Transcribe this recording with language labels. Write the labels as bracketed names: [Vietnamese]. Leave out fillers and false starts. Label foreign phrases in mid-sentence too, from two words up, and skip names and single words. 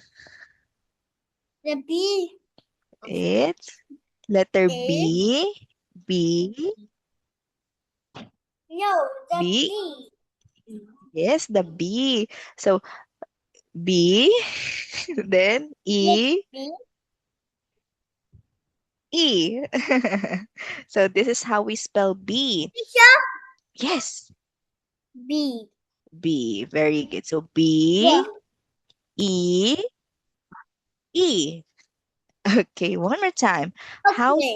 [English] The bee It's letter is B, no the B. bee. Yes, the B. So B, then The E, bee. E. So this is how we spell B. Teacher. Yes, B. B. Very good. So Yeah. B, E, E. Okay, one more time. How Okay.